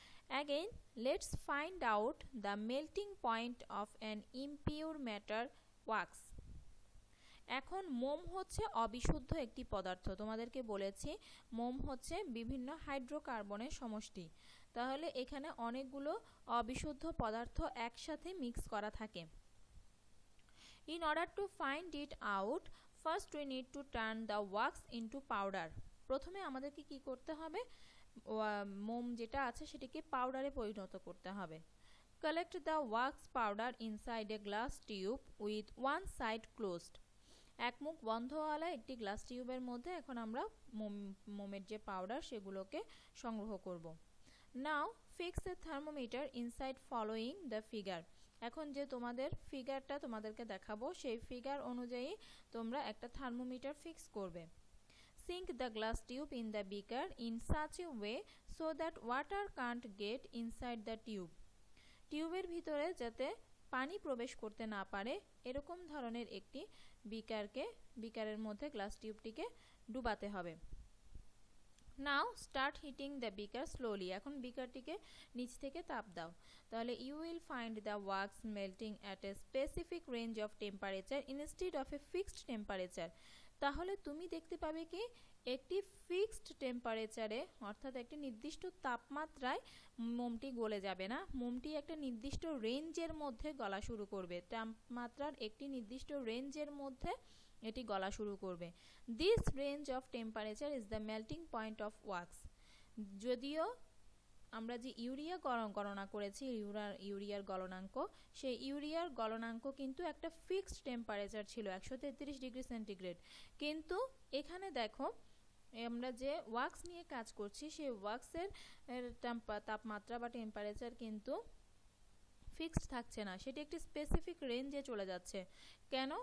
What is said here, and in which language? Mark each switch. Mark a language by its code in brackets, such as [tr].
[en] Again, let's find out the melting point of an impure matter wax. [bn] এখন মোম হচ্ছে অবিশুদ্ধ একটি পদার্থ। তোমাদেরকে বলেছি মোম হচ্ছে বিভিন্ন হাইড্রোকার্বনের সমষ্টি। তাহলে এখানে অনেকগুলো অবিশুদ্ধ পদার্থ একসাথে মিক্স করা থাকে। [en] In order to find it out, first we need to turn the wax into powder. [bn] প্রথমে আমাদেরকে কি করতে হবে? মোম যেটা আছে সেটিকে পাউডারে পরিণত করতে হবে। [en] Collect the wax powder inside a glass tube with one side closed. [bn] এক মুখ বন্ধওয়ালা একটি গ্লাস টিউবের মধ্যে এখন আমরা মোমের যে পাউডার সেগুলোকে সংগ্রহ করব। [en] Now fix a thermometer inside following the figure. [bn] এখন যে তোমাদের ফিগারটা তোমাদেরকে দেখাবো সেই ফিগার অনুযায়ী তোমরা একটা থার্মোমিটার ফিক্স করবে। [en] Sink the glass tube in the beaker in such a way so that water can't get inside the tube. [bn] টিউবের ভিতরে যাতে পানি প্রবেশ করতে না পারে এরকম ধরনের একটি বিকারের মধ্যে গ্লাস টিউবটিকে ডুবাতে হবে। [en] Now start heating the beaker slowly. [bn] এখন বিকারটিকে নিচ থেকে তাপ দাও। তাহলে [en] you will find the wax melting at a specific range of temperature instead of a fixed temperature. [bn] তাহলে তুমি দেখতে পাবে কি একটি ফিক্সড টেম্পারেচারে অর্থাৎ একটি নির্দিষ্ট তাপমাত্রায় মোমটি গলে যাবে না। মোমটি একটা নির্দিষ্ট রেঞ্জের মধ্যে গলা শুরু করবে। তাপমাত্রার একটি নির্দিষ্ট রেঞ্জের মধ্যে এটি গলা শুরু করবে। [en] This range of temperature is the melting point of wax. [bn] যদিও আমরা যে ইউরিয়া গণনা করেছি ইউরিয়ার গলনাঙ্ক, সেই ইউরিয়ার গলনাঙ্ক কিন্তু একটা ফিক্সড টেম্পারেচার ছিল 133 ডিগ্রি সেন্টিগ্রেড। কিন্তু এখানে দেখো আমরা যে ওয়াক্স নিয়ে কাজ করছি সেই ওয়াক্সের তাপমাত্রা বা টেম্পারেচার কিন্তু ফিক্সড থাকছে না, সেটি একটি স্পেসিফিক রেঞ্জে চলে যাচ্ছে। কেন?